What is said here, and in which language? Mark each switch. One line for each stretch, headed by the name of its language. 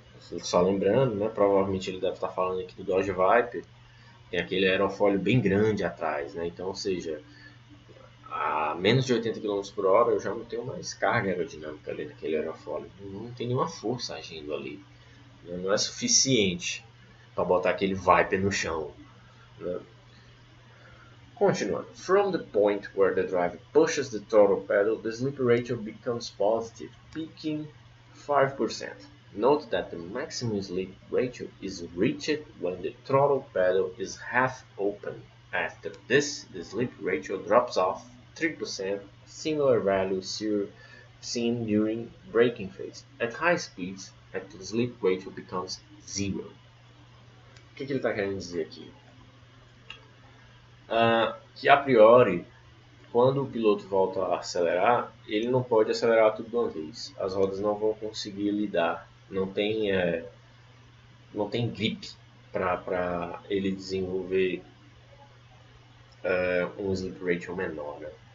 Portuguese: Só lembrando, né, provavelmente ele deve estar falando aqui do Dodge Viper, tem aquele aerofólio bem grande atrás, né, então, ou seja, a menos de 80 km por hora eu já não tenho mais carga aerodinâmica ali naquele aerofólio, não tem nenhuma força agindo ali, né, não é suficiente para botar aquele Viper no chão, né. Continuando.
English: From the point where the driver pushes the throttle pedal, the slip ratio becomes positive, peaking 5%. Note that the maximum slip ratio is reached when the throttle pedal is half open. After this, the slip ratio drops off 3%, similar value seen during braking phase. At high speeds, the slip ratio becomes 0.
Portuguese: O que ele está querendo dizer aqui? Que a priori, quando o piloto volta a acelerar, ele não pode acelerar tudo de uma vez. As rodas não vão conseguir lidar, não tem grip para ele desenvolver um slip ratio menor, né?